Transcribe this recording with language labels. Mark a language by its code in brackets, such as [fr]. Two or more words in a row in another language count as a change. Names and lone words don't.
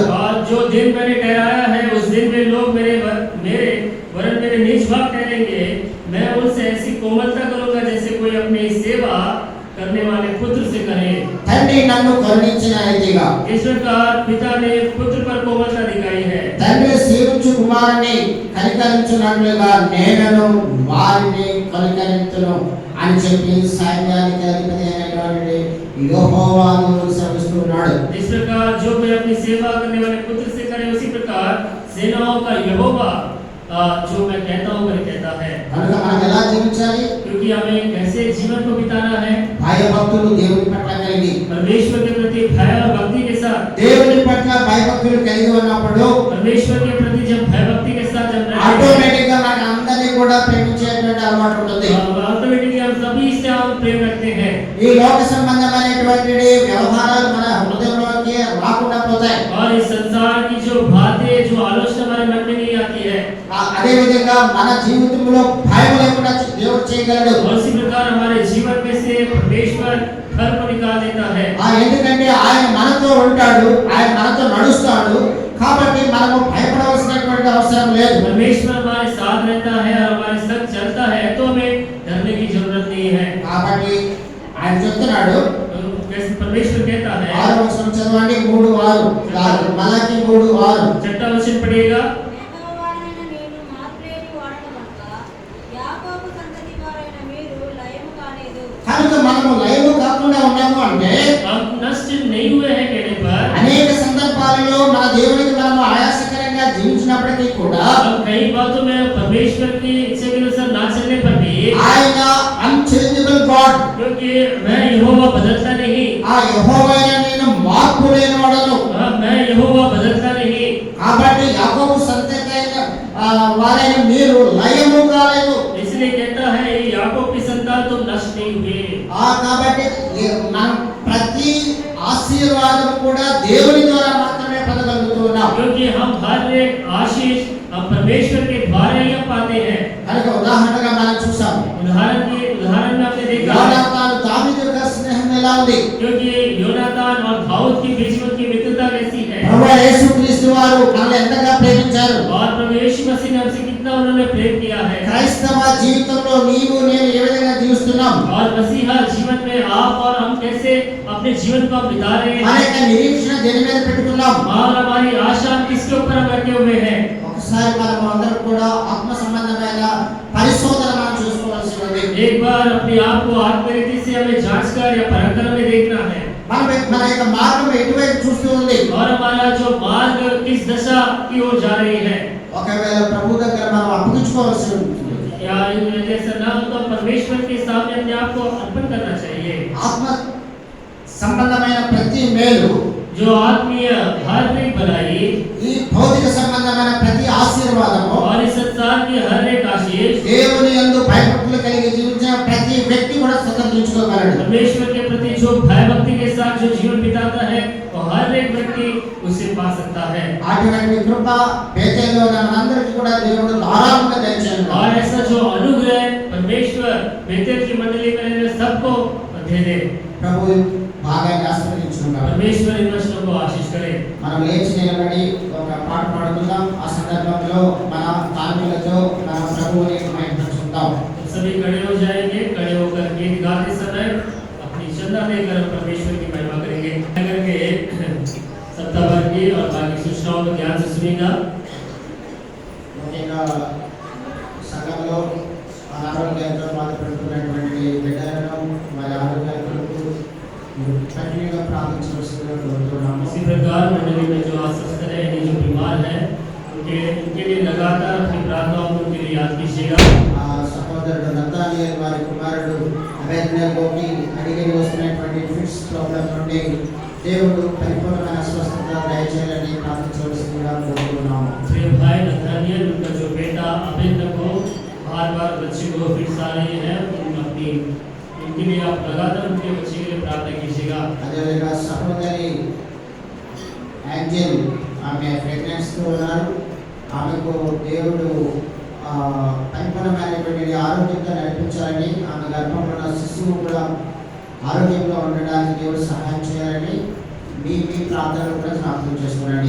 [hi] और जो दिन मैंने ठहराया है उस दिन में लोग मेरे वरन मेरे निज भाग ठहरेंगे। मैं उनसे ऐसी कोमलता करूंगा जैसे कोई अपनी सेवा करने वाले पुत्र से करे। [te] తండ్రి నన్ను కరుణించిన రీతిగా [hi] इस प्रकार पिता ने पुत्र पर कोमलता दिखाई है। [te] తండ్రి సేవించు కుమారుని కనికరించున్నట్లుగా నేను వారిని కనికరింతును అని చెప్పి సైన్యానికి అధిపతి అయినటువంటి యెహోవాను సెలవిస్తున్నాడు. [hi] इस प्रकार जो मैं अपनी सेवा करने वाले पुत्र से करे उसी प्रकार सेनाओं का यहोवा जो मैं कहता हूँ वही कहता है। [te] కనుక మనం ఎలా జీవించాలి? [hi] क्योंकि हमें कैसे जीवन को बिताना है [te] భయభక్తులు దేవుని పట్ల కలిగి [hi] परमेश्वर के प्रति भय और भक्ति के साथ। [te] దేవుని పట్ల భయభక్తులు కలిగి ఉన్నప్పుడు [hi] परमेश्वर के प्रति जब भय भक्ति के साथ जब [te] ఆటోమేటిక్ గా మన అందరినీ కూడా ప్రేమించేటువంటి అలవాటు ఉంటుంది. [hi] ऑटोमेटिकली हम सभी से हम प्रेम रखते हैं। [te] ఈ లోక సంబంధమైనటువంటి వ్యవహారాలు మన హృదయంలోకి రాకుండా పోతాయి. [hi] और इस संसार की जो बातें जो आलोचना हमारे मन में नहीं आती है। [te] అదే విధంగా మన జీవితంలో భయం లేకుండా దేవుడు చేయగలడు. और इसी प्रकार हमारे जीवन में से परमेश्वर डर को निकाल देता है। ఎందుకంటే ఆయన మనతో ఉంటాడు, ఆయన మనతో నడుస్తాడు. కాబట్టి మనము భయపడవలసినటువంటి అవసరం లేదు. [hi] परमेश्वर हमारे साथ रहता है और हमारे साथ चलता है तो हमें डरने की जरूरत नहीं है। [te] కాబట్టి ఆయన చెప్తున్నాడు, [hi] परमेश्वर कहता है [te] 6వ వచనం చదవండి 3:6 మలాకి 3:6 [hi] छठा वचन पढ़िएगा। [te] యెహోవానైన నేను మాత్రేని వాడను కనుక యాకోబు సంతతి వారైన మీరు లయము కాలేదు. కనుక మనము లయము కాకుండా ఉన్నాము అంటే [hi] हम नष्ट नहीं हुए हैं कहने पर [te] అనేక సందర్భాలలో మన దేవునికి మనము ఆయాసకరంగా జీవించినప్పటికీ కూడా [hi] हम कई बातों में परमेश्वर की इच्छा के अनुसार ना चलने पर भी [te] ఆయన [en] unchangeable God, [hi] क्योंकि मैं यहोवा बदलता नहीं। [te] ఆ యెహోవా నేను మార్పు లేనివాడను. [hi] मैं यहोवा बदलता नहीं। [te] కాబట్టి యాకోబు సంతతి అయిన వారైన మీరు లయము కాలేదు. [hi] इसलिए कहता है याकूब की संतान तुम नष्ट नहीं हुए। [te] కాబట్టి మనం ప్రతి ఆశీర్వాదం కూడా దేవుని ద్వారా మాత్రమే పొందగలుగుతున్నాం. [hi] क्योंकि हम हर एक आशीष हम परमेश्वर के द्वारा ही पाते हैं। [te] కనుక ఉదాహరణగా మనం చూసాం, [hi] उदाहरण में आपने देखा [te] యోనాతాను దావీదు యొక్క స్నేహం ఎలా ఉంది. [hi] क्योंकि योनातान और दाऊद की बीच की मित्रता कैसी है। [te] ప్రభువైన యేసుక్రీస్తు వారు మనల్ని ఎంతగా ప్రేమించారు. [hi] और प्रभु यीशु मसीह ने हमसे कितना उन्होंने प्रेम किया है। [te] క్రైస్తవ జీవితంలో నీవు నేను ఏ విధంగా జీవిస్తున్నావు? ఉన్నాం. [hi] और मसीहा जीवन में आप और हम कैसे अपने जीवन को बिता रहे [te] మన [hi] हैं [te] యొక్క నిరీక్షణ దేని మీద పెట్టుకున్నాం? [hi] और हमारी आशा किसके ऊपर हम रखे हुए हैं. [te] ఒకసారి మనం అందరం కూడా ఆత్మ సంబంధమైన పరిశోధన మనం చూసుకోవాల్సి ఉంది. [hi] एक बार अपने आप को आत्मरीति से हमें जांच कर या परख कर हमें देखना है [te] మన యొక్క మార్గం ఎటువైపు చూస్తూ ఉంది. [hi] और हमारा जो मार्ग किस दशा की ओर जा रही है. [te] ఒకవేళ ప్రభు దగ్గర మనం అప్పగించుకోవాల్సి ఉంటుంది. [hi] या ऐसा ना हो तो परमेश्वर के सामने अपने आप को अर्पण करना चाहिए. [te] ఆత్మ సంబంధమైన ప్రతి మేలు, [hi] जो आत्मीय हर एक भलाई [te] ఈ భౌతిక సంబంధమైన ప్రతి ఆశీర్వాదము, [hi] और इस संसार की हर एक आशीष [te] దేవుని యందు భయభక్తులు కలిగి జీవించిన ప్రతి వ్యక్తి కూడా స్వతంత్రించుకోగలడు. [hi] परमेश्वर के प्रति जो भय भक्ति के साथ जो जीवन बिताता है वो हर एक व्यक्ति उसे पा सकता है. [te] అటువంటి కృప బేతేలులో ఉన్న మనందరికీ కూడా దేవుడు ధారాళంగా దయచేయను. [hi] और ऐसा जो अनुग्रह परमेश्वर बेतेल की मंडली में रहने सबको दे दे. [te] ప్రభు బాగా ఆశీర్వదించును. [hi] परमेश्वर इन वचनों को आशीष करे. [te] మనం లేచి నిలబడి ఒక పాట పాడుకుందాం. ఆ సందర్భంలో మన కానుకలతో మన ప్రభువుని మహిమపరుచుకుందాం. [hi] सभी खड़े हो जाएंगे. खड़े होकर गीत गाते समय अपनी चंदा देकर परमेश्वर की महिमा करेंगे. करके सप्ताह भर की और बाकी सूचनाओं को ध्यान से सुनिएगा. [te] ముఖ్యంగా సంఘంలో అనారోగ్యంతో బాధపడుతున్నటువంటి బిడ్డలను వారి ఆరోగ్యాల కొరకు కంటిన్యూగా ప్రార్థించవలసిందిగా కోరుతున్నాము. [hi] इसी प्रकार मंडली में जो अस्वस्थ है यानी जो बीमार है उनके लिए लगातार अपनी प्रार्थनाओं को उनके लिए याद कीजिएगा. [te] ఆ సహోదరుడు నతానియల్ వారి కుమారుడు అబేద్నెగోకి అడిగి వస్తున్నటువంటి [en] fits problem [te] నుండి దేవుడు పరిపూర్ణమైన స్వస్థత దయచేయాలని ప్రార్థించవలసిందిగా కోరుతున్నాము. [hi] प्रिय भाई नथानियल उनका जो बेटा अबेद को बार-बार बच्चे को फिट्स आ रही है उनके लिए आप लगातार उनके बच्चे के लिए प्रार्थना कीजिएगा. [te] అదేవిధంగా సహోదరి యాంజెల్ ఆమె ప్రెగ్నెన్సీతో ఉన్నారు. ఆమెకు దేవుడు పరిపూర్ణమైనటువంటి ఆరోగ్యంతో నడిపించాలని, ఆమె గర్భంలో ఉన్న శిశువు కూడా ఆరోగ్యంగా ఉండడానికి దేవుడు సహాయం చేయాలని మీ ప్రార్థనలు కూడా జ్ఞాపకం చేసుకోండి.